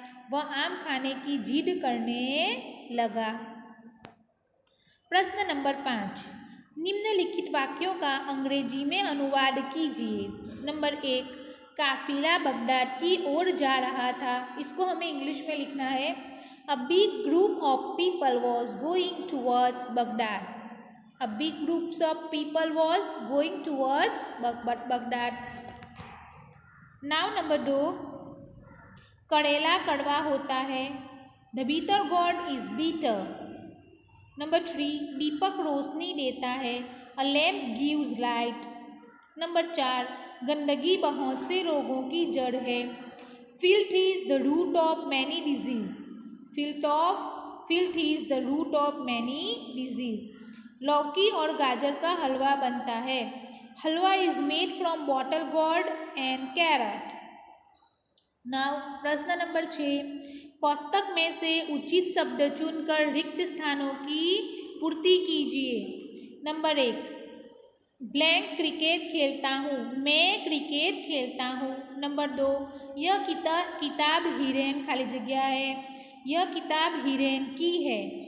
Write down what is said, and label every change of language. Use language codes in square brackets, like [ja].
[hi] वह आम खाने की जिद करने लगा। प्रश्न नंबर 5, निम्नलिखित वाक्यों का अंग्रेजी में अनुवाद कीजिए। नंबर 1, काफिला बगदाद की ओर जा रहा था। इसको हमें इंग्लिश में लिखना है। [en] A big group of people was going towards Baghdad. A big group of people was going towards Baghdad. Now number 2, [hi] करेला कड़वा होता है। [en] The bitter gourd is bitter. [hi] Number 3, दीपक रोशनी देता है। [en] A lamp gives light. [hi] Number 4, गंदगी बहुत से रोगों की जड़ है। [en] Filth is the root of many disease. Filth is the root of many disease. [hi] लौकी और गाजर का हलवा बनता है। [en] Halwa is made from bottle gourd and carrot. Now [hi] प्रश्न नंबर 6, कोष्ठक में से उचित शब्द चुनकर रिक्त स्थानों की पूर्ति कीजिए। नंबर 1, ब्लैंक क्रिकेट खेलता हूँ, मैं क्रिकेट खेलता हूँ। नंबर 2, यह किताब हिरेन खाली जगह है, यह किताब हिरेन की है।